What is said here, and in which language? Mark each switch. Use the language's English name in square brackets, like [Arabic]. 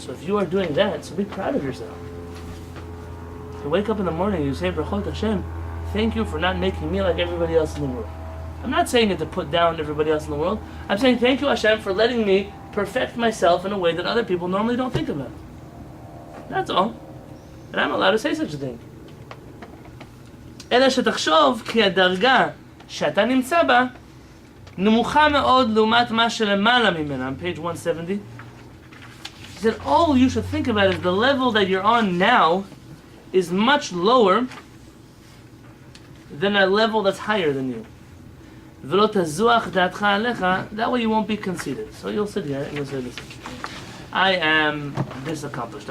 [English] So if you are doing that, so be proud of yourself. You wake up in the morning and you say, Brachot Hashem, thank you for not making me like everybody else in the world. I'm not saying it to put down everybody else in the world. I'm saying thank you Hashem for letting me perfect myself in a way that other people normally don't think about. That's all. And I'm allowed to say such a thing. [Hebrew] אלא שתחשוב כי הדרגה שאתה נמצא בה נמוכה מאוד לעומת מה שלמעלה ממנה. [English] On page 170. He said all you should think about is the level that you're on now is much lower than a level that's higher than you. [Hebrew] ולא תזוח דעתך עליך, [English] that way you won't be conceited. So you'll sit here and you'll say, listen, I am this accomplished.